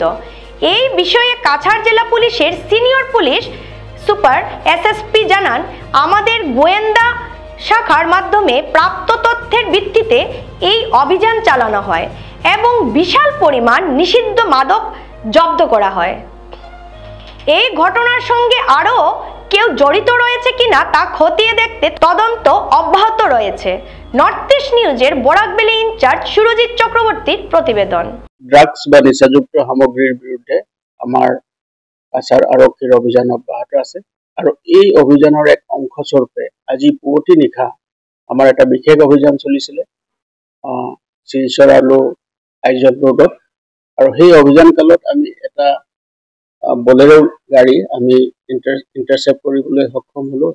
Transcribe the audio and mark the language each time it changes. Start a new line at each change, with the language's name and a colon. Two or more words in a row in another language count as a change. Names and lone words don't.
Bangla: এই বিষয়ে কাছাড় জেলা পুলিশের
English: senior police super
Bangla: এসএসপি জানান, আমাদের গোয়েন্দা শাখার মাধ্যমে প্রাপ্ত তথ্যের ভিত্তিতে এই অভিযান চালানো হয় এবং বিশাল পরিমাণ নিষিদ্ধ মাদক জব্দ করা হয়। এই ঘটনার সঙ্গে আরও কেউ জড়িত রয়েছে কিনা তা খতিয়ে দেখতে তদন্ত অব্যাহত রয়েছে। নর্থ ইস্ট নিউজের বরাকবেলি ইনচার্জ সুরজিৎ চক্রবর্তীর প্রতিবেদন।
Assamese: ড্রাগস বা নিচাযুক্ত সামগ্ৰীৰ বিৰুদ্ধে আমাৰ কাছাৰ আৰক্ষীৰ অভিযান অব্যাহত আছে আৰু এই অভিযানৰ এক অংশস্বৰূপে আজি পুৱতি নিশা আমাৰ এটা বিশেষ অভিযান চলিছিলে শিলচৰ আৰু আইজল ৰোডত। আৰু সেই অভিযান কালত আমি এটা বলেৰো গাড়ী আমি ইণ্টাৰচেপ্ট কৰিবলৈ সক্ষম হলো।